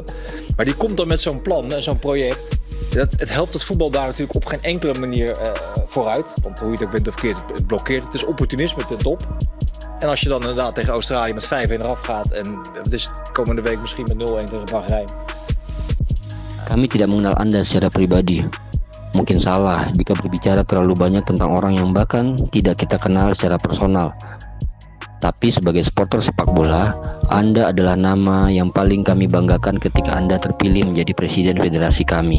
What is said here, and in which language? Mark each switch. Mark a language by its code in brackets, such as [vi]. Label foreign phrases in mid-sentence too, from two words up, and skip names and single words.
[nl] Maar die komt dan met zo'n plan en zo'n project. Het helpt het voetbal daar natuurlijk op geen enkele manier vooruit. Want hoe je het ook bent of verkeerd, het blokkeert. Het is opportunisme ten top. En als je dan inderdaad tegen Australië met 5-1 eraf gaat en dus komende week misschien met 0-1 tegen Bahrein. [id] Kami tidak mengenal Anda secara pribadi. Mungkin salah jika berbicara terlalu banyak tentang orang yang bahkan tidak kita kenal secara personal. Tapi sebagai supporter sepak bola, Anda adalah nama yang paling kami banggakan ketika Anda terpilih menjadi presiden federasi kami.